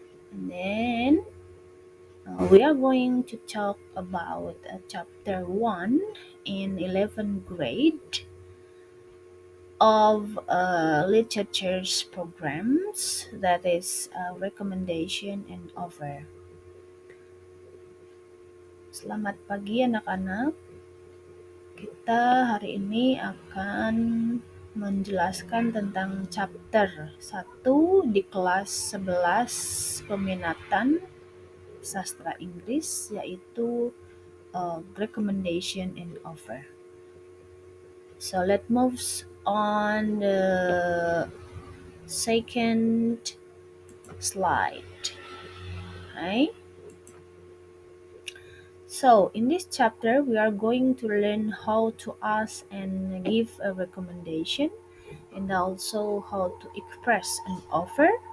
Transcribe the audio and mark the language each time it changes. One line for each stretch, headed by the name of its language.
English: And then we are going to talk about chapter 1 in 11th grade of literature's programs, that is recommendation and offer.
Indonesian: Selamat pagi anak-anak. Kita hari ini akan menjelaskan tentang chapter 1 di kelas 11 peminatan sastra Inggris, yaitu
English: recommendation and offer. So let's move on the second slide. Okay. So in this chapter, we are going to learn how to ask and give a recommendation, and also how to express an offer.